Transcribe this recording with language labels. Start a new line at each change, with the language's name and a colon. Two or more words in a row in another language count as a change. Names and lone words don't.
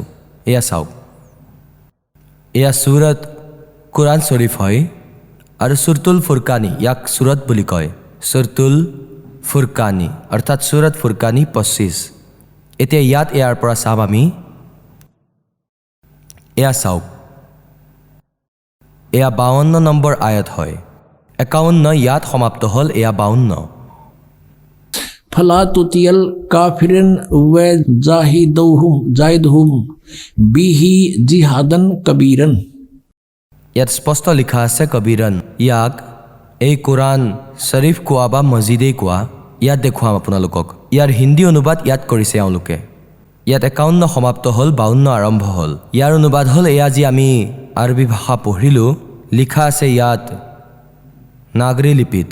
Assamese: এয়া চাওক, এয়া ছুৰত কোৰাণ শ্বৰীফ হয়, আৰু ছুৰতুল ফুৰকানী, ইয়াক ছুৰত বুলি কয়, ছুৰতুল ফুৰকানী, অৰ্থাৎ ছুৰত ফুৰকানী 25। এতিয়া ইয়াত ইয়াৰ পৰা চাম আমি। এয়া চাওক, এয়া 52 নম্বৰ আয়াত হয়। 51 ইয়াত সমাপ্ত হ'ল, এয়া 52।
Arabic: فلا تطع الكافرين وجاهدهم به جهادا كبيرا.
Assamese: ইয়াত স্পষ্ট লিখা আছে কবীৰন। ইয়াক এই কোৰাণ শ্বৰীফ কোৱা বা মছজিদেই কোৱা। ইয়াত দেখুৱাম আপোনালোকক। ইয়াৰ হিন্দী অনুবাদ ইয়াত কৰিছে এওঁলোকে। ইয়াত 51 সমাপ্ত হ'ল, 52 আৰম্ভ হ'ল। ইয়াৰ অনুবাদ হ'ল এয়া যি আমি আৰবী ভাষা পঢ়িলোঁ, লিখা আছে ইয়াত নাগৰী লিপিত।